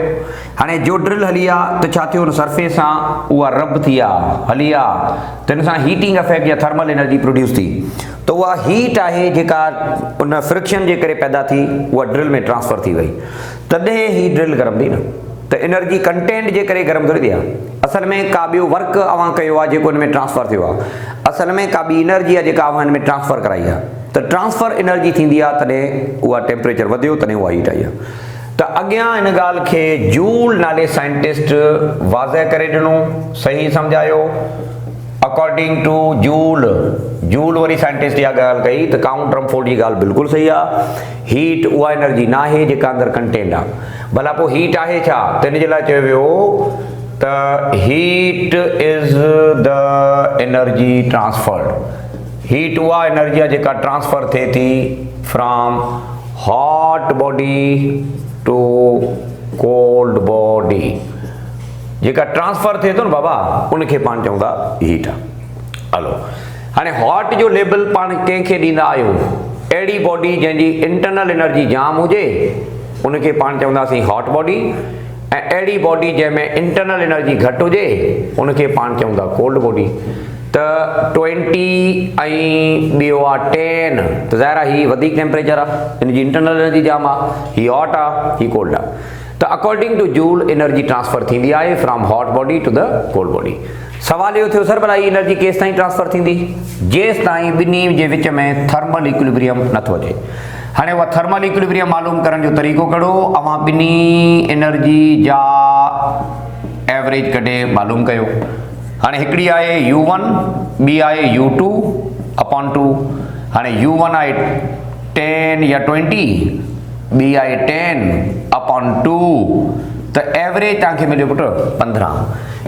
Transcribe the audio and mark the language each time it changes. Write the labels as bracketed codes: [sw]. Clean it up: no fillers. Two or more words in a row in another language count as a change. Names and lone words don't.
[sd] हाणे जो ड्रिल हली आहे त छा थियो न सरफेस सां उहा रब थी आहे हली आहे त हिन सां [en] heating effect [sd] या [en] thermal energy produce [sd] थी, त उहा हीट आहे जेका उन फ्रिक्शन जे करे पैदा थी उहा ड्रिल में ट्रांसफर थी वई, तॾहिं ही ड्रिल गरम थी न। त [en] energy content [sd] जे करे गरम थोरी थी आहे, असल में का ॿियो वर्क अवां कयो आहे जेको हिन में ट्रांसफर थियो आहे, असल में का ॿी एनर्जी आहे जेका अवां हिन में ट्रांसफर कराई आहे। त [en] transfer energy [sd] थींदी आहे तॾहिं उहा टेम्परेचर वधियो तॾहिं उहा हीट आई आहे। त अॻियां हिन ॻाल्हि खे जूल नाले साइंटिस्ट वाज़ह करे ॾिनो, सही सम्झायो। [en] according to [sd] जूल वरी साइंटिस्ट इहा ॻाल्हि कई त काउंट रमफोर्ड जी ॻाल्हि बिल्कुलु सही आहे, हीट उहा एनर्जी न आहे जेका अंदरि कंटेंट आहे। भला पोइ हीट आहे छा? त हिन जे लाइ चयो वियो त [en] heat is the energy transferred. [sd] हीट उहा एनर्जी आहे जेका ट्रांसफर थिए थी [en] from hot body to cold body. [sd] जेका ट्रांसफर थिए थो न बाबा उनखे पाण चवंदा हीट आहे। हलो हाणे हॉट जो लेबल पाण कंहिंखे ॾींदा आहियूं? अहिड़ी बॉडी जंहिंजी [en] internal energy [sd] जाम हुजे उनखे पाण चवंदासीं [en] hot body, [sd] ऐं अहिड़ी बॉडी जंहिंमें [en] internal energy [sd] घटि हुजे उनखे पाण चवंदा [en] cold body. [sd] त 20 ऐं ॿियो आहे 10 त ज़ाहिर आहे हीअ वधीक टेम्परेचर आहे, हिनजी [en] internal energy [sd] जाम आहे, हीअ हॉट आहे हीअ कोल्ड आहे। त [en] according to Joule energy transfer [sd] थींदी आहे [en] from hot body to the cold body. [sd] सवाल इहो थियो सर भला हीअ एनर्जी केसि ताईं ट्रांसफर थींदी? जेसि ताईं ॿिन्ही जे विच में [en] thermal equilibrium [sd] नथो अचे। हाणे उहा [en] thermal equilibrium [sd] मालूम करण जो तरीक़ो कहिड़ो? अवां ॿिन्ही एनर्जी जा एवरेज कढे मालूम कयो। हाणे हिकिड़ी आहे U1 ॿी आहे U2 अपॉन 2। हाणे U1 आहे 10 या 20, ॿी आहे 10 अपॉन 2, त एवरेज तव्हांखे मिलियो पुटु 15।